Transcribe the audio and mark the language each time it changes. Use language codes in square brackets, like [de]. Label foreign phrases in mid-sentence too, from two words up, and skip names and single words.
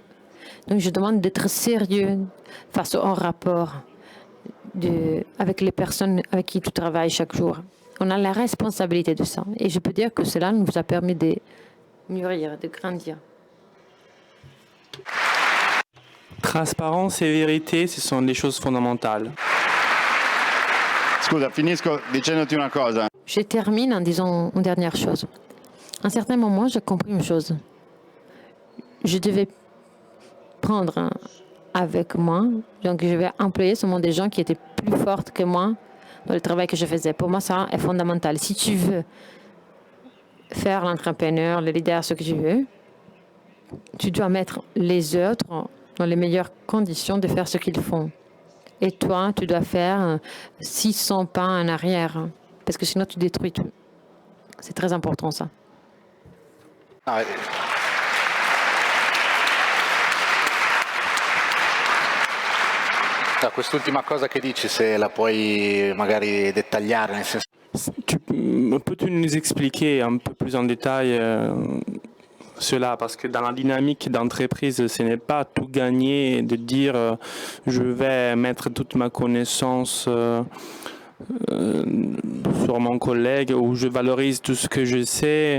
[fr] Donc, je demande d'être sérieux face au rapport avec les personnes avec qui tu travailles chaque jour. On a la responsabilité de ça. Et je peux dire que cela nous a permis de mûrir, de grandir. Transparence et vérité, ce sont des choses fondamentales. [it] Scusa, finisco dicendoti una cosa. [fr] Je termine en disant une dernière chose. À un certain moment, j'ai compris une chose. Je devais prendre avec moi, donc je vais employer seulement des gens qui étaient plus fortes que moi dans le travail que je faisais. Pour moi, ça est fondamental. Si tu veux faire l'entrepreneur, le leader, ce que tu veux, tu dois mettre les autres dans les meilleures conditions de faire ce qu'ils font. Et toi, tu dois faire 600 pas en arrière, parce que sinon tu détruis tout. C'est très important, ça. [it] No, quest'ultima cosa che dici, se la puoi magari dettagliare, nel senso... [fr] Peux-tu nous expliquer un peu plus en détail cela? Parce que dans la dynamique d'entreprise, ce n'est pas tout gagner de dire je vais mettre toute ma connaissance sur mon collègue ou je valorise tout ce que je sais.